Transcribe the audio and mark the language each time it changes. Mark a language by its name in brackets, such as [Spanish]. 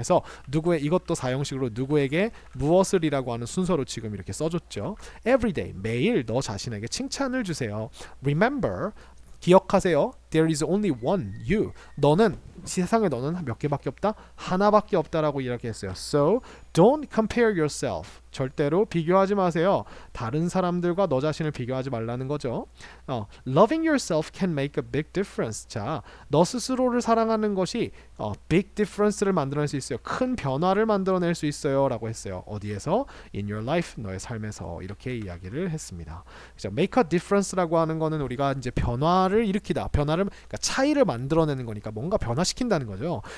[Korean] 그래서 이것도 사형식으로 누구에게 무엇을이라고 하는 순서로 지금 이렇게 써줬죠. everyday 매일 너 자신에게 칭찬을 주세요. remember 기억하세요. [English] There is only one you. [Korean] 세상에 너는 몇 개밖에 없다? 하나밖에 없다라고 이야기했어요. [English] So don't compare yourself. [Korean] 절대로 비교하지 마세요. 다른 사람들과 너 자신을 비교하지 말라는 거죠. [English] Loving yourself can make a big difference. [Korean] 자, 너 스스로를 사랑하는 것이 [English] big difference [Korean] 를 만들어낼 수 있어요. 큰 변화를 만들어낼 수 있어요. 라고 했어요. 어디에서? [English] In your life, [Korean] 너의 삶에서 이렇게 이야기를 했습니다. 그래서 [English] make a difference [Korean] 라고 하는 거는 우리가 이제 변화를 일으키다. 그러니까 차이를 만들어내는 거니까 뭔가 변화시킨다는 거죠.